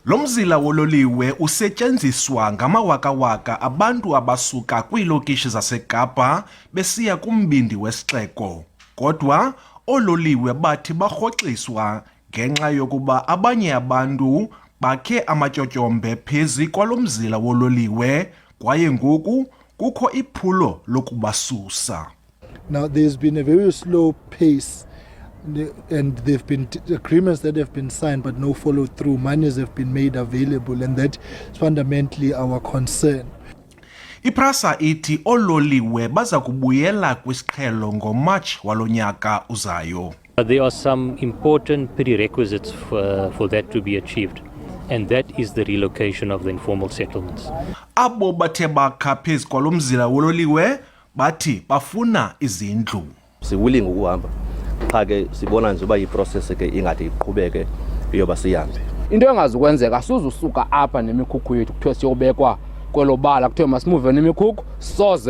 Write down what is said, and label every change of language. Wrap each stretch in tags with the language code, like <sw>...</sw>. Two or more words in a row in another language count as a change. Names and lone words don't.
<xh>Lo mzila wololiwe usetyenziswa ngamawakawaka abantu abasuka kwiilokishi zaseKapa besiya kumbindi wesixeko. Kodwa oololiwe bathi barhoxiswa ngenxa yokuba abanye abantu bakhe amatyotyombe phezu kwalo mzila wololiwe kwaye ngoku kukho iphulo lokubasusa.</xh> <en>Now there's been a very slow pace and there've been agreements that have been signed but no follow through. Monies have been made available and that is fundamentally our concern.</en> <xh>IPrasa ithi oololiwe baza kubuyela kwisiqhelo ngoMarch walo nyaka uzayo.</xh> <en>There are some important prerequisites for that to be achieved, and that is the relocation of the informal settlements.</en> <xh>Abo bathe bakha phezu kwalo mzila wololiwe bathi bafuna izindlu. Siwilling ukuhamba qha ke sibona nje uba iprocess ke ingade iqhubeke iyoba sihambe. Into engazukwenzeka asuzusuka apha nemikhukhu yethu kuthiwe siyobekwa kwelo bala kuthiwe masimuve nemikhukhu soze.</xh>